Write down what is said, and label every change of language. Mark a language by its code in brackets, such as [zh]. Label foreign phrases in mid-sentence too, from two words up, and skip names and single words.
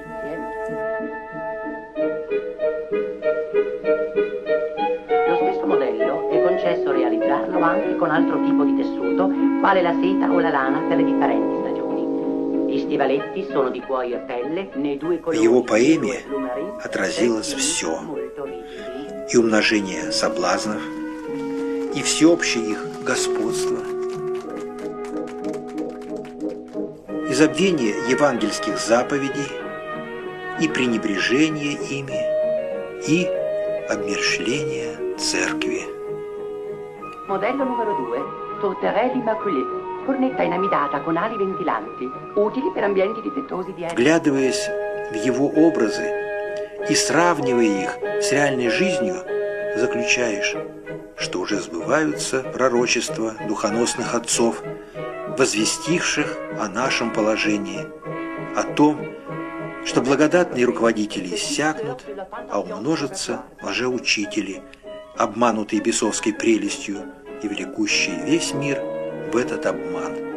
[it] Lo stesso modello è concesso realizzarlo anche con altro tipo di tessuto, quale la seta o la lana per le differenti stagioni. Gli stivaletti sono di cuoio e pelle, nei due [ru] В [it] colori. [ru] его поэме отразилось все: и умножение соблазнов, и всеобщее их господство, и забвение евангельских заповедей, и пренебрежение ими, и обмерщвление церкви. [it] Modello numero 2, Tourterelle Immaculée, cornetta inamidata con ali ventilanti, utili per ambienti difettosi di aria. [ru] Вглядываясь в его образы и сравнивая их с реальной жизнью, заключаешь, что уже сбываются пророчества духоносных отцов, возвестивших о нашем положении, о том, что благодатные руководители иссякнут, а умножатся лжеучители, обманутые бесовской прелестью и влекущие весь мир в этот обман.